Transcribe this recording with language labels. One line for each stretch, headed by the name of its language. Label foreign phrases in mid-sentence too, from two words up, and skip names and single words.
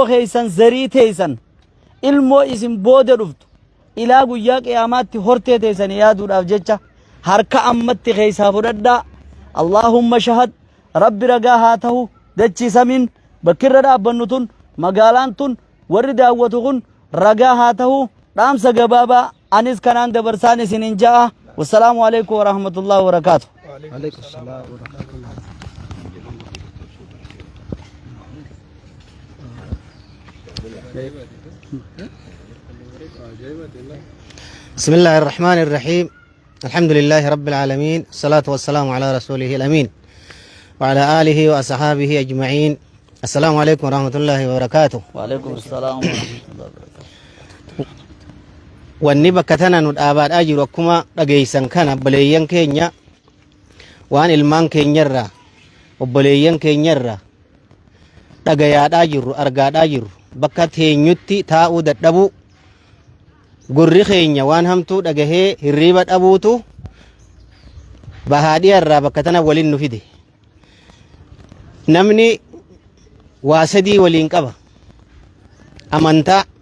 Oromo: keeysan zarii teeysan ilmoo isin booda dhuftu ilaa guyyaa qiyaamaatti hortee teeysan yaaduudhaaf jecha harka ammatti keeysaa fudhadhaa
Arabic: اللهم اشهد
Oromo: rabbi ragaa haa ta'u dachii samiin bakkirra dhaabbannu tun magaalaan tun warri daawwatu kun ragaa haa ta'u dhaamsa gabaabaa anis kanaan dabarsaan isiniin ja'a
Arabic: والسلام عليكم ورحمة الله وبركاته. وعليكم السلام ورحمة الله. بسم الله الرحمن الرحيم الحمد لله رب العالمين الصلاة والسلام على رسوله الأمين وعلى آله وأصحابه أجمعين السلام عليكم ورحمة الله وبركاته. وعليكم السلام ورحمة الله وبركاته.
Oromo: wanni bakka tana nu dhaabaadhaa jiru akkuma dhageeysan kana obboleeyyan keenya waan ilmaan keenyarraa obboleeyyan keenyarraa dhagayaadhaa jirru argaadhaa jirru bakka teenyutti taa'uu dadhabuu gurri keenya waan hamtuu dhagahee hirriiba dhabuutu bahaadhiyarraa bakka tana waliin nu fide namni waa sadii waliin qaba amantaa